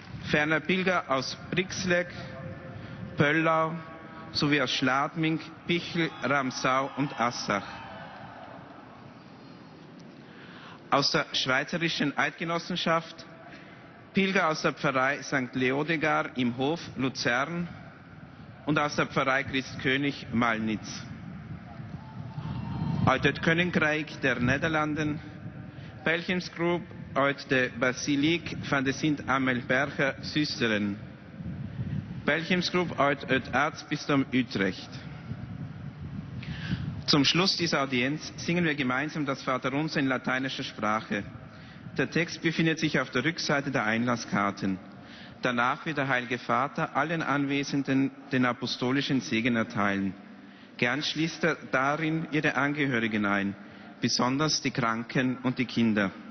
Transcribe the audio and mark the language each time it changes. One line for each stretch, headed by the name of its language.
German: Ferner Pilger aus Brixleck, Pöllau sowie aus Schladming, Pichel, Ramsau und Assach. Aus der Schweizerischen Eidgenossenschaft Pilger aus der Pfarrei St. Leodegar im Hof Luzern und aus der Pfarrei Christkönig Malnitz.
Dutch: Uit het Koninkrijk der Nederlanden, Pelgrimsgroep uit de Basiliek van de Sint-Amelberger Zusteren, Pelgrimsgroep uit het Erzbistum Utrecht.
German: Zum Schluss dieser Audienz singen wir gemeinsam das Vaterunser in lateinischer Sprache. Der Text befindet sich auf der Rückseite der Einlasskarten. Danach wird der Heilige Vater allen Anwesenden den apostolischen Segen erteilen. Gern schließt er darin ihre Angehörigen ein, besonders die Kranken und die Kinder.